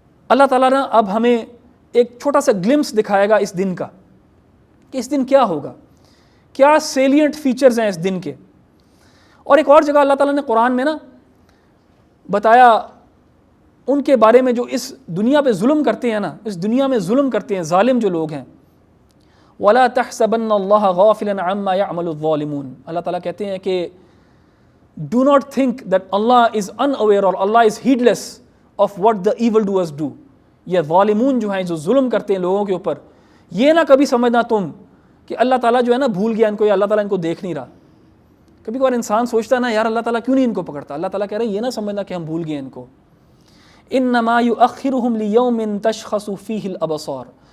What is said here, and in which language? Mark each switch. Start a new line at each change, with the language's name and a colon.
Urdu: اللہ تعالیٰ نے اب ہمیں ایک چھوٹا سا گلمس دکھائے گا اس دن کا کہ اس دن کیا ہوگا، کیا سیلینٹ فیچرز ہیں اس دن کے. اور ایک اور جگہ اللہ تعالیٰ نے قرآن میں نا بتایا ان کے بارے میں جو اس دنیا پہ ظلم کرتے ہیں نا، اس دنیا میں ظلم کرتے ہیں ظالم جو لوگ ہیں.
Arabic: وَلَا تَحْسَبَنَّ اللَّهَ غَافِلًا عَمَّا يَعْمَلُ الظَّالِمُونَ.
Urdu: اللہ تعالیٰ کہتے ہیں کہ
English: do not think that Allah is unaware or Allah is heedless of what the evil doers do.
Urdu: یہ ظالمون جو ہیں جو ظلم کرتے ہیں لوگوں کے اوپر، یہ نہ کبھی سمجھنا تم کہ اللہ تعالیٰ جو ہے نا بھول گیا ان کو، یا اللہ تعالیٰ ان کو دیکھ نہیں رہا. کبھی کبھار انسان سوچتا ہے نا یار اللہ تعالیٰ کیوں نہیں ان کو پکڑتا. اللہ تعالیٰ کہہ رہے ہیں یہ نہ سمجھنا کہ ہم بھول گئے ان کو.
Arabic: انما یؤخرہم لیوم تشخص فیہ الابصار.